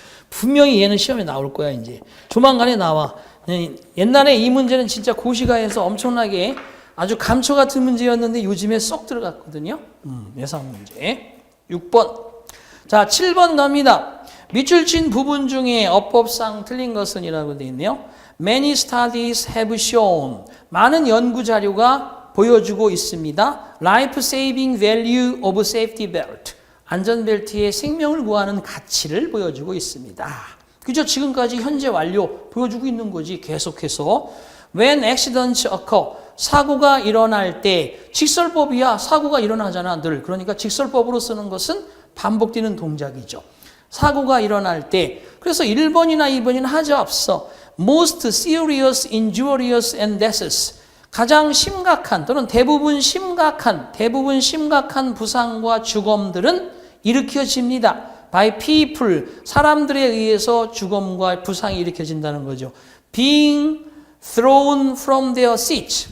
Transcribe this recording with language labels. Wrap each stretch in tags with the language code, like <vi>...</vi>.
<ko>분명히 얘는 시험에 나올 거야, 이제. 조만간에 나와. 옛날에 이 문제는 진짜 고시가에서 엄청나게 아주 감초 같은 문제였는데 요즘에 쏙 들어갔거든요. 예상 문제. 6번. 자, 7번 갑니다. 밑줄 친 부분 중에 어법상 틀린 것은 이라고 되어 있네요.</ko> <en>Many studies have shown.</en> <ko>많은 연구 자료가 보여주고 있습니다.</ko> <en>Life saving value of safety belt.</en> <ko>안전벨트의 생명을 구하는 가치를 보여주고 있습니다. 그죠? 지금까지 현재 완료 보여주고 있는 거지. 계속해서.</ko> <en>When accidents occur.</en> <ko>사고가 일어날 때. 직설법이야. 사고가 일어나잖아, 늘. 그러니까 직설법으로 쓰는 것은 반복되는 동작이죠. 사고가 일어날 때. 그래서 1번이나 2번이나 하자없어.</ko> <en>Most serious injurious and deaths.</en> <ko>가장 심각한 또는 대부분 심각한 부상과 죽음들은 일으켜집니다.</ko> <en>by people,</en> <ko>사람들에 의해서 죽음과 부상이 일으켜진다는 거죠.</ko> <en>being thrown from their seats.</en>